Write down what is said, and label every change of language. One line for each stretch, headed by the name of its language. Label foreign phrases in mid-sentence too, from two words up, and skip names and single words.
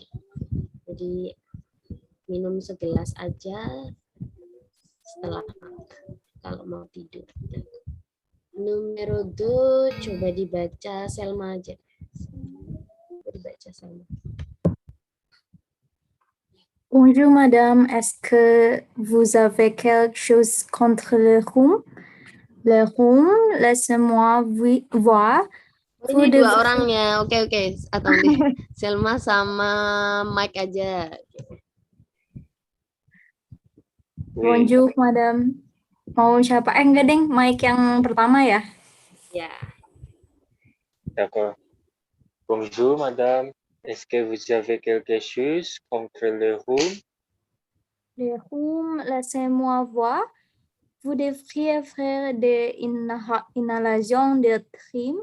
Indonesian: Jadi minum segelas aja setelah makan kalau mau tidur. Numero 2 coba dibaca Selma aja. Dibaca Selma.
French: Bonjour madame, est-ce que vous avez quelque chose contre le rhume? Le rhume, laissez-moi voir.
Indonesian: Ini 2 orangnya, oke. Atau Selma sama Mike aja.
French: Bonjour madame.
Indonesian: Mau siapa? Enggak deng, Mike yang pertama ya? Ya.
French: D'accord. Bonjour madame. Est-ce que vous avez quelque chose contre le rhume? Le rhume, laissez-moi voir. Vous devriez faire des inhalations de thyme.